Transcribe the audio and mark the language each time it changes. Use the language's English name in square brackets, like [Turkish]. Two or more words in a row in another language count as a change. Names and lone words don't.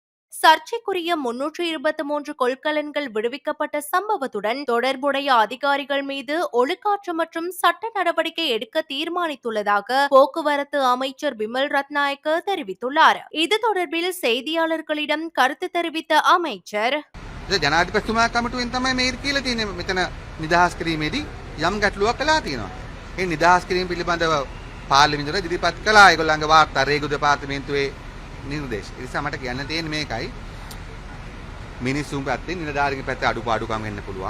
[Tamil] சர்ச்சைக்குரிய 323 கொள்கலன்கள் விடுவிக்கப்பட்ட சம்பவத்துடன் தொடர்புடைய அதிகாரிகள் மீது ஒழுக்காற்று மற்றும் சட்ட நடவடிக்கை எடுக்க தீர்மானித்துள்ளதாக போக்குவரத்து அமைச்சர் பிமல் ரத்நாயக்க தெரிவித்துள்ளார். இது தொடர்பில் செய்தியாளர்களிடம் கருத்து தெரிவித்த அமைச்சர், [Sinhala] ජනාධිපතිතුමා කමිටුවෙන් තමයි මේ කියලා තියෙන්නේ. මෙතන නිදහස් කිරීමේදී යම් ගැටලුවක් කළා තියෙනවා. ඒ නිදහස් කිරීම පිළිබඳව පාර්ලිමේන්තුවට ඉදිරිපත් කළා ඒගොල්ලන්ගේ වාර්තා රේගු දෙපාර්තමේන්තුවේ නිර්දේශ. ඒ නිසා මට කියන්න තියෙන්නේ මේකයි. මිනිස්සුන් පැත්තෙන් නිලධාරීන්ගේ පැත්තේ අඩුපාඩුකම් වෙන්න පුළුවන්.